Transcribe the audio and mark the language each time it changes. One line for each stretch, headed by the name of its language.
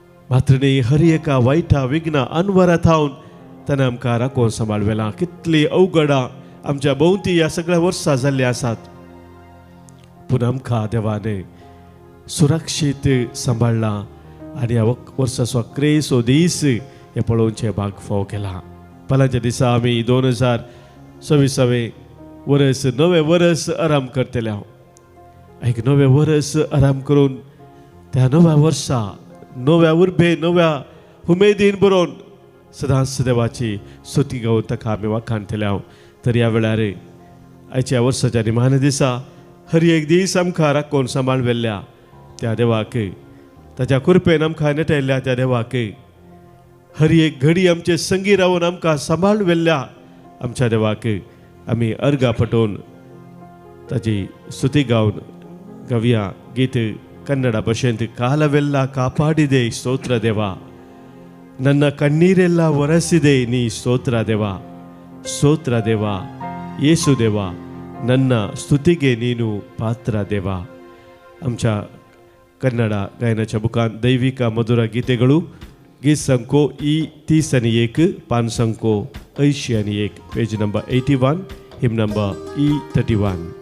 Konkani: मात्र न्ही, हर एका वायटा विघ्ना अनवरां थावन ताणें आमकां राखून सांबाळवेलां. कितली अवघडां आमच्या भोंवती ह्या सगळ्या वर्सां जाल्ली आसात, पूण आमकां देवान सुरक्षीत सांबाळला आनी ह्या वर्साचो 11 दीस हे पळोवचे भाग फाव केला. फाल्यांच्या दिसा आमी 2026 वर्स नवे वर्स आराम करतले. एक नवे वर्स आराम करून त्या नव्या वर्सा नव्या उर्बे नव्या उमेदीन बरोवन सदांच देवाची स्तुती गावन ताका आमी वाखाणतले. तर ह्या वेळार आयच्या वर्साच्या निमाणे दिसा हर एक दीस आमकां राखून सांबाळवेल्ल्या त्या देवाक, ताच्या कृपेन आमकां नेटयल्ल्या त्या देवाक, हर एक घडी आमचे संगी रावन आमकां सांबाळवेल्ल्या आमच्या देवाक आमी अर्घा पटोवन ताची स्तुती गावन गावया. गीत कन्नಡ
Kannada: ಭಾಷೆಯಿಂದ ಕಾಲವೆಲ್ಲ ಕಾಪಾಡಿದೆ ಸ್ತೋತ್ರ ದೇವ, ನನ್ನ ಕಣ್ಣೀರೆಲ್ಲ ಒರೆಸಿದೆ ನೀ ಸ್ತೋತ್ರ ದೇವ, ಸ್ತೋತ್ರ ದೇವ ಯೇಸು ದೇವ, ನನ್ನ ಸ್ತುತಿಗೆ ನೀನು ಪಾತ್ರ ದೇವ.
Konkani: आमच्या कन्नಡ गायनाच्या बुकान दैविक मधुर गीतेಗಳು गीत संको E30 पान संको 81 page number 81 him number E31.